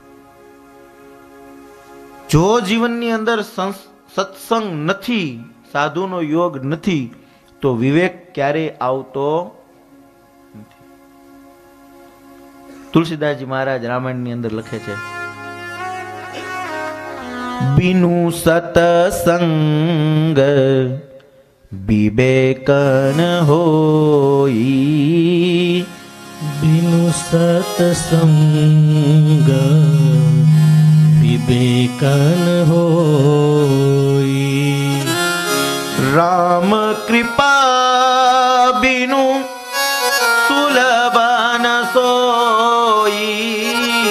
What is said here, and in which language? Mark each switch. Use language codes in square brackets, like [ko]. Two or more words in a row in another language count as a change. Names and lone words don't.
[gu] જો જીવનની અંદર સત્સંગ નથી, સાધુનો યોગ નથી, તો વિવેક ક્યારેય આવતો નથી. તુલસીદાસજી મહારાજ રામાયણની અંદર લખે છે, [awa] बिनु सतसंग विवेकन होई, बिनु सत्संग विवेकन होई, राम कृपा बिनु सुलभ न सोई,